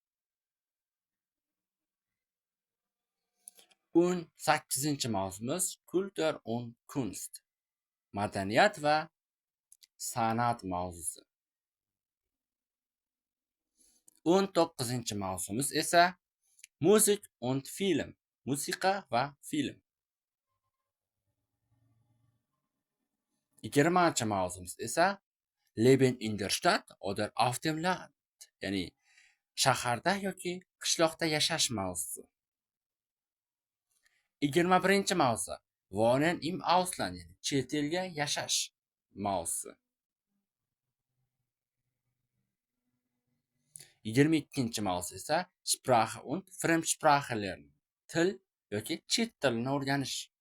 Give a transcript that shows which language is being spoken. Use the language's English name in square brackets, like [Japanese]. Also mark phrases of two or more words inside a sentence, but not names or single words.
[Uzbek] 18-chi mavzumiz [German] Kultur und Kunst, [Uzbek] madaniyat va san'at mavzusi. 19-chi mavzumiz esa [German] Musik und Film, [Uzbek] musiqa va film. 20-chi mavzumiz esa [German] Leben in der Stadt oder auf dem Land, [Uzbek] ya'ni shaharda yoki qishloqda yashash mavzusi. 21-chi mavzu [German] Wohnen im Ausland, [Uzbek] ya'ni chet elga yashash mavzusi. 22-chi mavzu esa [German] Sprache und Fremdsprache lernen, [Uzbek] til yoki chet tilini o'rganish.